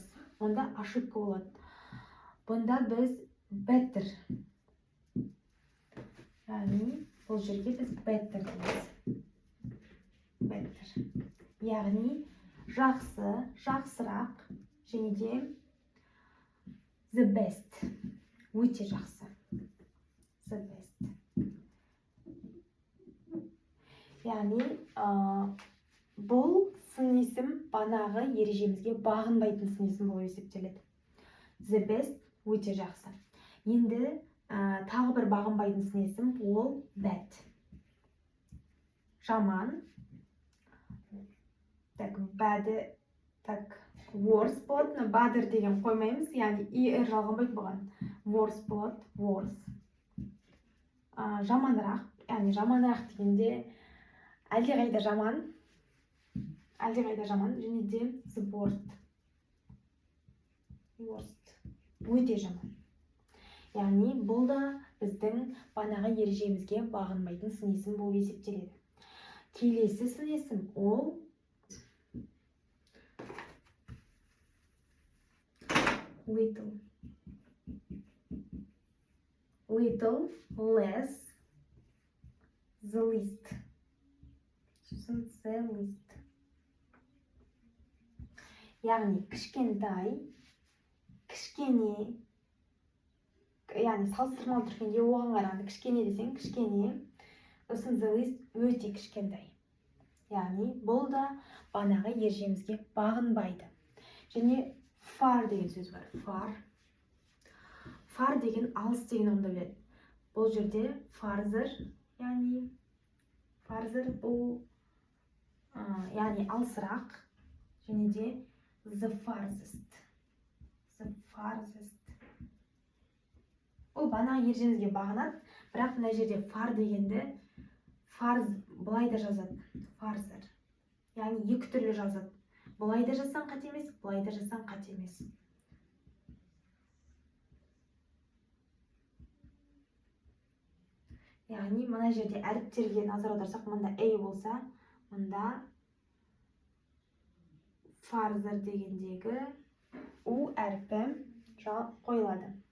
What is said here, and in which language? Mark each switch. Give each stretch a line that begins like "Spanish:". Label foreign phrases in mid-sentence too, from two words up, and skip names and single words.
Kazakh: Онда ошибка болады. Бұнда біз better. Яғни бұл жерге біз better дейміз. Better. Яғни жақсы, жақсырақ, және де
English: the best.
Kazakh: Өте жақсы.
English: The best.
Kazakh: Яғни бұл сын есім банағы ережемізге бағынбайтын сын есім болып есептеледі.
English: The best
Kazakh: өте жақсы. Енді тағы бір бағынбайтын сын есім ол bad. Жаман. Так, bad, так, worse болады. Better деген қоймаймыз, яғни er жалғанбайды бұған. Worse болады, worse. Жаманырақ, яғни жаманырақ дегенде әлдеқайда жаман. Әлдеқайда жаман, және де
English: the worst. Worst.
Kazakh: Өте жаман. Яғни бұл да біздің банағы ережемізге бағынбайтын сын есім болып есептеледі. Келесі сын есім ол little.
English: Little, less, the least.
Kazakh: Сосын
English: the least.
Kazakh: Яғни кішкентай, кішкене, яғни салыстырмалы түргенде оған қарағанда кішкене десең, кішкене, сосын
English: the least
Kazakh: өте кішкентай. Яғни бұл да банағы ережемізге бағынбайды. Және far деген сөз бар. Far. Far деген алыс деген ұғымды біледі. Бұл жерде farther, яғни farther бұл яғни алысырақ, және де
English: the farthest. The farthest.
Kazakh: Бұл банағы ережемізге бағынады, бірақ мына жерде far дегенді farz былай да жазады. Farther. Яғни екі түрлі жазады. Бұлай да жазсаң қате емес, бұлай да жазсаң қате емес. Яғни мына жерде әріптерге назар аударсақ, мұнда a болса, мұнда farther дегендегі u әріпі қойылады.